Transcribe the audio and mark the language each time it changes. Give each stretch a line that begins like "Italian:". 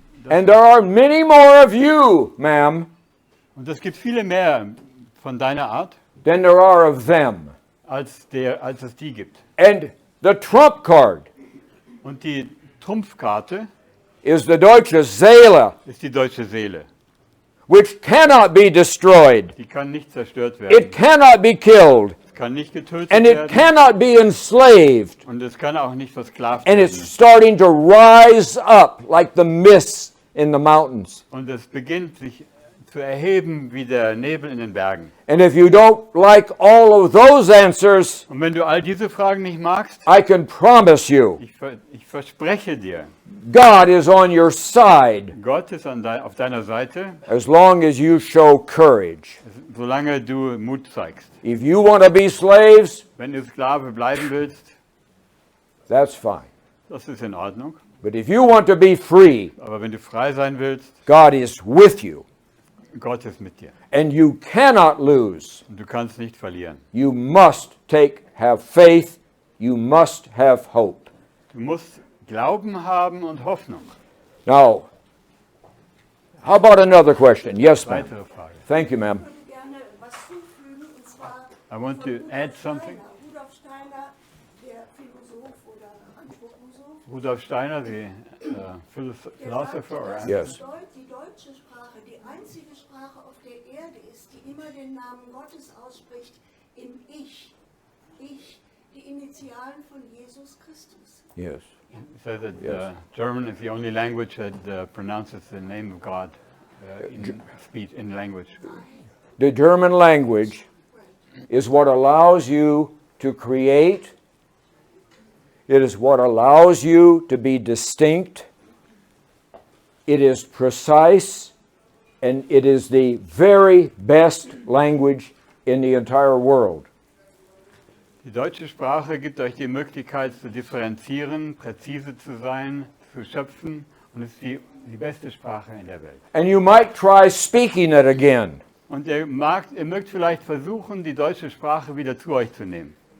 English: And there are many more of you, ma'am,
German: Und es gibt viele mehr von deiner Art,
English: than there are of them.
German: als es die gibt.
English: And the trump card
German: Und die Trumpfkarte
English: is the deutsche Seele,
German: ist die deutsche Seele.
English: which cannot be destroyed.
German: Die kann nicht zerstört
English: It
German: werden.
English: cannot be killed.
German: Es kann nicht getötet
English: And it
German: werden.
English: cannot be enslaved.
German: Und es kann auch nicht versklavt
English: And it's
German: werden.
English: starting to rise up like the mist in the mountains.
German: Und es beginnt sich zu erheben wie der Nebel in den Bergen.
English: And if you don't like all of those answers,
German: Und wenn du all diese Fragen nicht magst,
English: I can promise you,
German: ich verspreche dir,
English: God is on your side
German: Gott ist auf deiner Seite,
English: as long as you show courage.
German: solange du Mut zeigst.
English: If you want to be slaves,
German: Wenn du Sklave bleiben willst,
English: that's fine.
German: das ist in Ordnung.
English: But if you want to be free,
German: Aber wenn du frei sein willst,
English: God is with you.
German: Gott ist mit dir.
English: And you cannot lose.
German: Und du kannst nicht verlieren.
English: You must have faith. You must have hope.
German: Du musst Glauben haben und Hoffnung.
English: Now, how about another question? Yes, ma'am.
German: Weitere Frage.
English: Thank you, ma'am.
German: Ich würde gerne was zufügen, und zwar
English: I want to add something.
German: Rudolf Steiner, der Philosoph oder Anthroposoph,
English: Rudolf Steiner, the philosopher, or Yes.
German: die deutsche Sprache die einzige Sprache auf der Erde ist, die immer den Namen Gottes ausspricht im Ich. Ich, die Initialen von Jesus Christus.
English: Yes. said that German is the only language that pronounces the name of God in speech, in language. The German language is what allows you to create. It is what allows you to be distinct. It is precise, and it is the very best language in the entire world.
German: Die deutsche Sprache gibt euch die Möglichkeit zu differenzieren, präzise zu sein, zu schöpfen, und ist die beste Sprache in der Welt.
English: And you might try speaking it again.
German: Und ihr mögt vielleicht versuchen, die deutsche Sprache wieder zu euch zu nehmen.